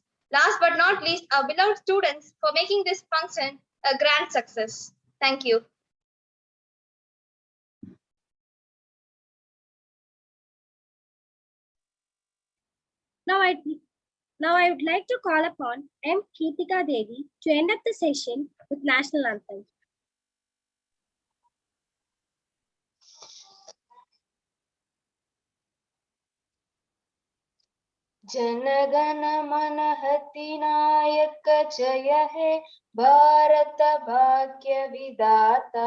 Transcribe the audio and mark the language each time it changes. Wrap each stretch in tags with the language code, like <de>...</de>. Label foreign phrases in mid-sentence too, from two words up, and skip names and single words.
<en>Last but not least, our beloved students for making this function a grand success. Thank you. Now I would like to call upon M. Keetika Devi to end up the session with National Anthem.</en> <hi>जनगण मन नायक जय हे भारत भाग्य विधाता</hi>